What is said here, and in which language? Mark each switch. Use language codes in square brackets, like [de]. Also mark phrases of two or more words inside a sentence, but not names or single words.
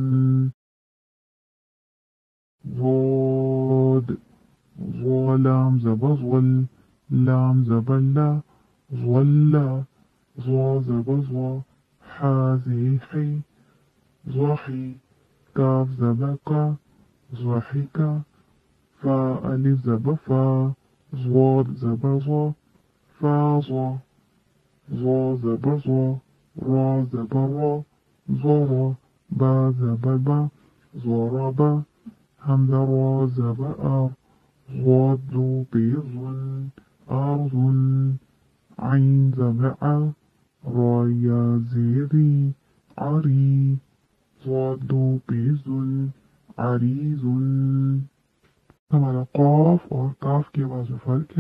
[ur] ضاد، ظا لام زبر ظل، لام زبر لا، ظلا، ظا زبر ظا، حا زیر حی، ضحی، کاف زبر کا، ضحکا، فا الف زبر فا، ضاد زبر ظا، فاضا، ظا زبر ظا، را زبر را، ضرا، با زبر با، ضربا، ھمزہ را زبر آ، ضاد دو پیش ظن، ارض، عین زبر آ، را یا زیری، عری، ضاد دو پیش ظن، عریض۔ ہمارا قاف اور کاف کی آواز میں فرق ہے۔